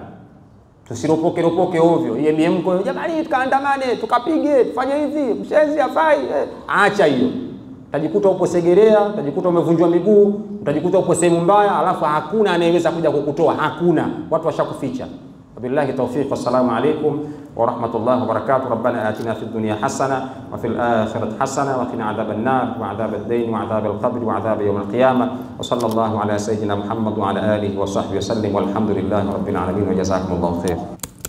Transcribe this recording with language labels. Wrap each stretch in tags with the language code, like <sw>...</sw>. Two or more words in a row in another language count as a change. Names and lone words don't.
<sw>Tusiropoke ovyo. Yeye mko jamani tukaandamane, tukapige, tufanye hivi, mshenzi afai. Acha hiyo. Utajikuta upo Segerea, utajikuta umevunjwa miguu, utajikuta upo sehemu mbaya, alafu hakuna anayeweza kuja kukutoa, hakuna. Watu washakuficha.</sw> <ar>وبالله التوفيق والسلام عليكم ورحمة الله وبركاته. ربنا آتنا في الدنيا حسنة وفي الآخرة حسنة وقنا عذاب النار وعذاب الدين وعذاب القبر وعذاب يوم القيامة. وصلى الله على سيدنا محمد وعلى آله وصحبه وسلم والحمد لله رب العالمين وجزاكم الله خيرا.</ar>